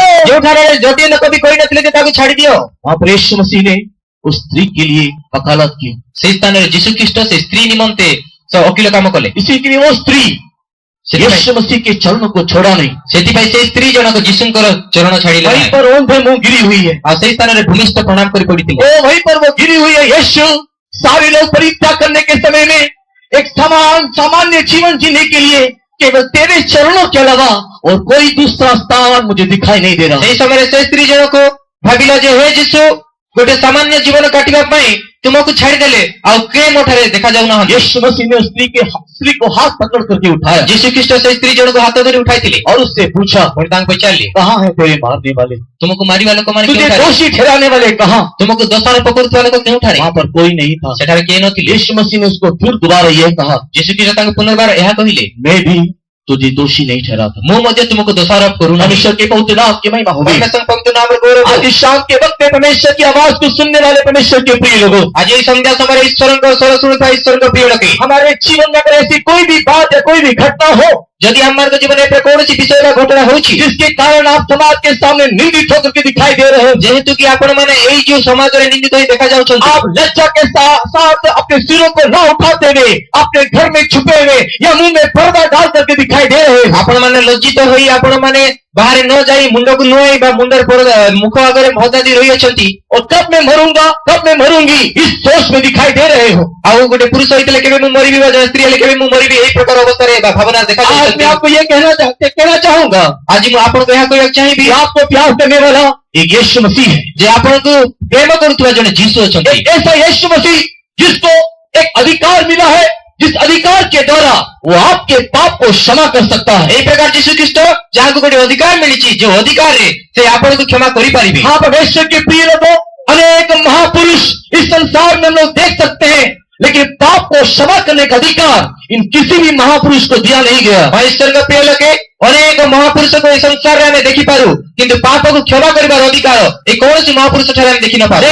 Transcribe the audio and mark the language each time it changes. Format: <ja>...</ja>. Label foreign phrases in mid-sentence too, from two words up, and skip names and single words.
<or>ଯେଉଁଠାରେ ଗୋଟିଏ ଲୋକ ବି କହିନଥିଲେ ଯେ ତାକୁ ଛାଡି ଦିଅ,</or> <hi>वहाँ पर यीशु मसीह ने उस स्त्री के लिए वकालत की।</hi> <or>ସେହି ସ୍ଥାନରେ ଯୀଶୁ ଖ୍ରୀଷ୍ଟ ସେ ସ୍ତ୍ରୀ ନିମନ୍ତେ ଓକିଲ କାମ କଲେ।</or> <hi>इसी के लिए वो स्त्री यीशु मसीह के चरणों को छोड़ा नहीं,</hi> <or>ସେଥିପାଇଁ ସେ ସ୍ତ୍ରୀ ଜଣକ ଯୀଶୁଙ୍କର ଚରଣ ଛାଡ଼ିଲେ</or> <hi>वहीं</hi> <or>ନାହିଁ।</or> <hi>पर ओंधे मुंह गिरी हुई है।</hi> <or>ଆଉ ସେହି ସ୍ଥାନରେ ଭୂମିଷ୍ଠ ପ୍ରଣାମ କରି ପଡିଥିଲେ।</or> <hi>वो वहीं पर वो गिरी हुई है। यीशु सारे लोग परित्याग करने के समय में एक सामान्य जीवन जीने के लिए केवल तेरे चरणों के अलावा और कोई दूसरा स्थान मुझे दिखाई नहीं दे रहा।</hi> <or>ସେହି ସମୟରେ ସେ ସ୍ତ୍ରୀ ଜଣକ ଭାବିଲା ଯେ ହେ ଯୀଶୁ, ଗୋଟେ ସାମାନ୍ୟ ଜୀବନ କାଟିବା ପାଇଁ ତୁମକୁ ଛାଡ଼ିଦେଲେ ଆଉ କେ ମୋ ଠାରେ ଦେଖାଯାଉନାହାନ୍ତି।</or> <hi>यीशु मसीह ने उस स्त्री को हाथ पकड़ करके उठाया</hi> <or>ଯୀଶୁ ଖ୍ରୀଷ୍ଟ ସେ ସ୍ତ୍ରୀ ଜଣକୁ ହାତ ଧରି ଉଠାଇଥିଲେ।</or> <hi>और उससे पूछा,</hi> <or>ପୁଣି ତାଙ୍କୁ ପଚାରିଲେ,</or> <hi>कहाँ है तेरे मारने वाले,</hi> <or>ତୁମକୁ ମାରିବା ଲୋକମାନେ</or> <hi>तुझे</hi> <or>କେଉଁଠାରେ?</or> <hi>दोषी ठहराने वाले कहाँ?</hi> <or>ତୁମକୁ ଦୋଷାରୋପ କରୁଥିବା ଲୋକ କେଉଁଠାରେ?</or> <hi>वहाँ पर कोई नहीं था।</hi> <or>ସେଠାରେ କେହି ନଥିଲେ।</or> <hi>यीशु मसीह ने उसको फिर दोबारा ये कहा,</hi> <or>ଯୀଶୁ ଖ୍ରୀଷ୍ଟ ତାଙ୍କୁ ପୁନର୍ବାର ଏହା କହିଲେ,</or> <hi>मैं भी तुझे दोषी नहीं ठहराता।</hi> <or>ମୁଁ ମଧ୍ୟ ତୁମକୁ ଦୋଷାରୋପ କରୁନାହିଁ।</or> <hi>परमेश्वर के पवित्र नाम की महिमा हो।</hi> <or>ପରମେଶ୍ୱର ପବିତ୍ର ନାମର ଗୌରବ।</or> <hi>आज इस शाम के वक्त में परमेश्वर की आवाज को सुनने वाले परमेश्वर के प्रिय लोगों,</hi> <or>ଆଜି ଏହି ସନ୍ଧ୍ୟା ସମୟରେ ଈଶ୍ୱରଙ୍କ ସ୍ୱର ଶୁଣୁଥିବା ଈଶ୍ୱରଙ୍କ ପ୍ରିୟ ଲୋକେ,</or> <hi>हमारे जीवन में अगर ऐसी कोई भी बात या कोई भी घटना हो</hi> <or>ଯଦି ଆମର ଜୀବନରେ ଏବେ କୌଣସି ବିଷୟର ଘଟଣା ହେଉଛି</or> <hi>जिसके कारण आप समाज के सामने निंदित होकर के दिखाई दे रहे हैं,</hi> <or>ଯେହେତୁ କି ଆପଣମାନେ ଏଇ ଯୋଉ ସମାଜରେ ନିନ୍ଦିତ ହୋଇ ଦେଖାଯାଉଛନ୍ତି,</or> <hi>आप लज्जा के साथ अपने सिरों को न उठाते हुए अपने घर में छुपे हुए या मुंह में पर्दा डाल करके दिखाई दे रहे हैं,</hi> <or>ଆପଣମାନେ ଲଜ୍ଜିତ ହୋଇ ଆପଣମାନେ ବାହାରେ ନ ଯାଇ ମୁଣ୍ଡକୁ ନୁଆଇ ବା ମୁଣ୍ଡର ମୁଖ ଆଗରେ ଭଜା ଦେଇ ରହିଅଛନ୍ତି,</or> <hi>और कब मैं मरूंगा कब मैं मरूंगी इस सोच में दिखाई दे रहे हो।</hi> <or>ଆଉ ଗୋଟେ पुरुष ହେଇଥିଲେ କେବେ ମୁଁ ମରିବି ବା ଜଣେ ସ୍ତ୍ରୀ ହେଲେ କେବେ ମୁଁ ମରିବି, ଏହି ପ୍ରକାର ଅବସ୍ଥାରେ ବା ଭାବନା</or> <hi>आज मैं</hi> <or>ଦେଖାଯାଉଛନ୍ତି।</or> <hi>आपको ये कहना चाहूंगा,</hi> <or>ଆଜି ମୁଁ ଆପଣଙ୍କୁ ଏହା କହିବାକୁ ଚାହିଁବି</or> <hi>कि आपको प्यार करने वाला एक यीशु मसीह है,</hi> <or>ଯେ ଆପଣଙ୍କୁ ପ୍ରେମ କରୁଥିବା ଜଣେ ଯୀଶୁ ଅଛନ୍ତି।</or> <hi>एक ऐसा यीशु मसीह जिसको एक अधिकार मिला है, जिस अधिकार के द्वारा वो आपके पाप को क्षमा कर सकता है।</hi> <or>ଏହି ପ୍ରକାର ଯୀଶୁ ଖ୍ରୀଷ୍ଟ ଯାହାକୁ ଗୋଟେ ଅଧିକାର ମିଳିଛି, ଯୋଉ ଅଧିକାରରେ ସେ ଆପଣଙ୍କୁ କ୍ଷମା କରିପାରିବେ।</or> <hi>हाँ परमेश्वर के प्रिय लोगों, अनेक महापुरुष इस संसार में हम लोग देख सकते हैं, लेकिन पाप को क्षमा करने का अधिकार इन किसी भी महापुरुष को दिया नहीं गया।</hi> <or>ଈଶ୍ୱରଙ୍କ ପ୍ରିୟ ଲୋକେ, ଅନେକ ମହାପୁରୁଷକୁ ଏହି ସଂସାରରେ ଆମେ ଦେଖିପାରୁ, କିନ୍ତୁ ପାପକୁ କ୍ଷମା କରିବାର ଅଧିକାର ଏ କୌଣସି ମହାପୁରୁଷ ଠାରେ ଆମେ ଦେଖି ନପାରୁ।</or>